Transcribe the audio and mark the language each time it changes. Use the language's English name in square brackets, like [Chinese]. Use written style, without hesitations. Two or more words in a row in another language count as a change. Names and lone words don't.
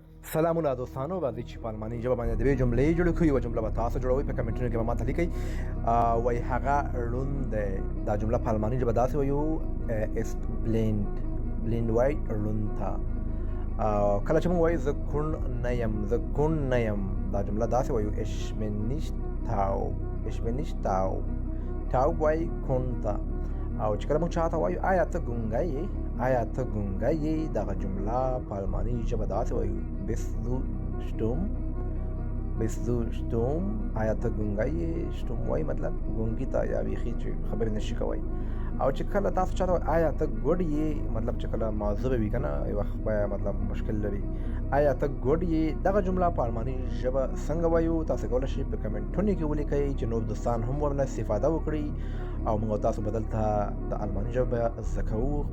[Pashto] سلامونه دوستانو راځي چې په الماني ژبه باندې د جملې جوړې کړو. یوه جمله به تاسو جوړوئ په کمنټونو کې به ماته لیکئ. وایي هغه ړوند دی. دا جمله په الماني ژبه داسې وایو [German] ist blind. [Pashto] blind وایي ړوند ته. کله چې موږ وایو زه کوڼ نه یم، زه کوڼ نه یم، دا جمله داسې وایو [German] ich bin nicht taub. ich bin nicht taub. [Pashto] taub وایي کوڼ ته. او چې کله موږ چاته وایو آیا ته ګونګی یې، آیا ته ګونګی یې، دغه جمله په الماني ژبه داسې وایو [German] bist du stumm. bist du stumm. [Pashto] آیا ته ګونګی یې. stumm وایي مطلب ګونګي ته یا بیخي چې خبرې نشي کوی. او چې کله تاسو چاته وایي آیا ته ګوډ یې، مطلب چې کله موضوع وي که نه یو وخت به مطلب مشکل لري. آیا ته ګوډ یې، دغه جمله په الماني ژبه څنګه وایو تاسو کولی شئ په کمنټونو کې ولیکئ چې نور دوستان هم ورنه استفاده وکړي او موږ تاسو به دلته د الماني ژبه زده کوو.